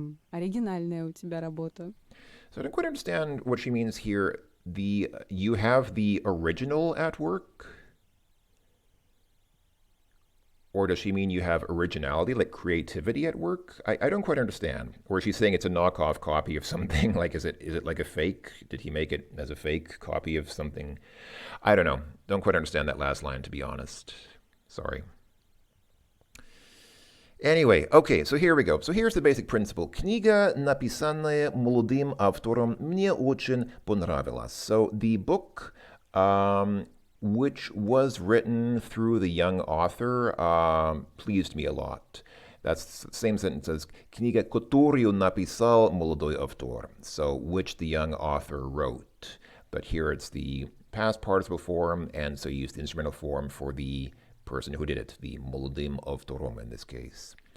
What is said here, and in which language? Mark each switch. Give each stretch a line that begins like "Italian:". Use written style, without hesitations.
Russian: Оригинальная у тебя работа.
English: So I don't quite understand what she means here. You have the original at work? Or does she mean you have originality, like creativity at work? I don't quite understand. Or is she saying it's a knockoff copy of something? Like, is it like a fake? Did he make it as a fake copy of something? I don't know. Don't quite understand that last line, to be honest. Sorry. Anyway, okay, so here we go. So here's the basic principle.
Russian: Книга, написанная молодым автором, мне очень понравилась.
English: So the book, which was written through the young author, pleased me a lot. That's the same sentence as
Russian: книга, которую написал молодой автор.
English: So which the young author wrote. But here it's the past participle form, and so you use the instrumental form for the person who did it, the
Russian: молодым автором
English: in this case.